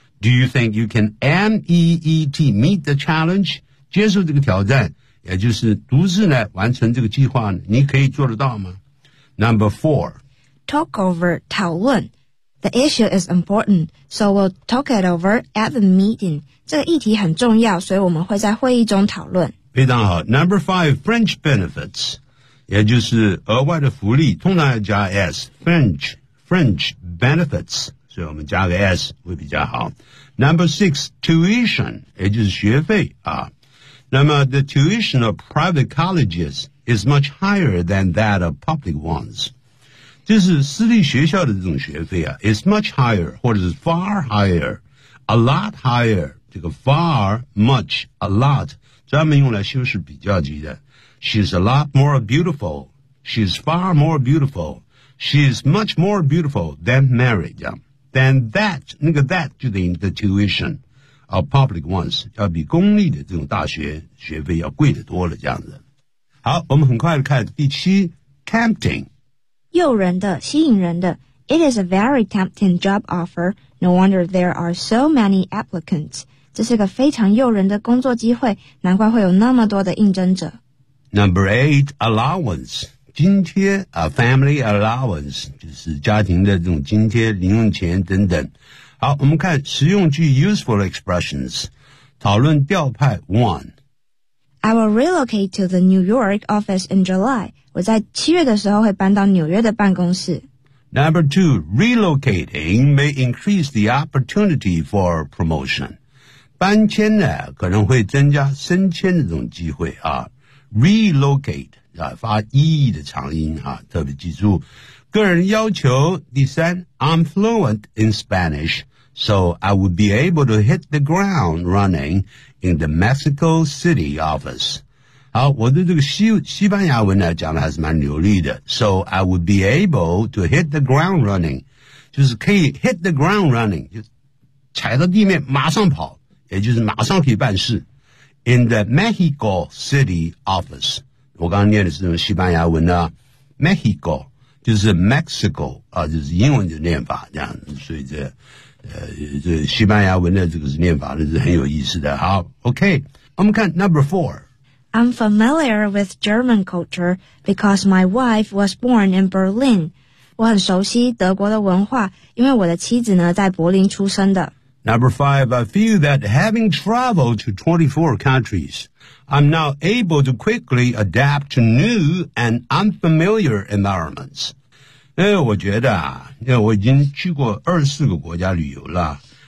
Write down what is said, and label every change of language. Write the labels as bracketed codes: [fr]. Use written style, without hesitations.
[en] Do you think you can meet, meet the challenge? [zh] 接受这个挑战也就是独自呢完成这个计划你可以做得到吗 ? [en] Number four. Talk over, [zh] 讨论。 [en] The issue is important, so we'll talk it over at the meeting. [zh] 这个议题很重要所以我们会在会议中讨论。非常好。 [en] Number five, French benefits. [zh] 也就是额外的福利通常要加 S [en] French benefits [zh] 所以我们加个 S 会比较好 [en] Number 6 tuition [zh] 也就是学费啊。 [en] 那么 the tuition of private colleges is much higher than that of public ones [zh] 就是私立学校的这种学费啊 [en] is much higher 或者是 far higher a lot higher 这个 far much a lot [zh] 专门用来修饰比较级的。 [en] She's a lot more beautiful. She's far more beautiful. She's much more beautiful than Mary. Than that, 那个 that 就等于 the tuition of public ones, [zh] 要比公立的这种大学学费要贵得多了这样子。好，我们很快的看第七 ,tempting. 诱人的吸引人的。 [en] It is a very tempting job offer. No wonder there are so many applicants. [zh] 这是个非常诱人的工作机会，难怪会有那么多的应征者。 [en] Number eight, allowance. [zh] 津贴 [en] a family allowance, [zh] 就是家庭的这种津贴零用钱等等。好，我们看实用句 [en] useful expressions. [zh] 讨论调派 one. [en] I will relocate to the New York office in July. [zh] 我在七月的时候会搬到纽约的办公室。 [en] Number two, relocating may increase the opportunity for promotion. [zh] 搬迁呢可能会增加升迁的这种机会啊。 Relocate, 啊发 E 的长音啊特别记住。个人要求第三 [en] I'm fluent in Spanish, so I would be able to hit the ground running in the Mexico City office. [zh] 好，我的这个 西班牙文呢讲的还是蛮流利的 [en] So I would be able to hit the ground running [zh] 就是可以 hit the ground running 就踩到地面马上跑也就是马上可以办事 [en] In the Mexico City office [zh] 我刚刚念的是什么西班牙文呢 Mexico 就是 Mexico、啊、就是英文的念法这样子所以 这西班牙文的这个是念法这是很有意思的好 OK 我们看 [en] number four I'm familiar with German culture because my wife was born in Berlin. [zh] 我很熟悉德国的文化，因为我的妻子呢在柏林出生的。 [en] Number five, I feel that having traveled to 24 countries, I'm now able to quickly adapt to new and unfamiliar environments. [zh] 我觉得啊，我已经去过24个国家旅游了。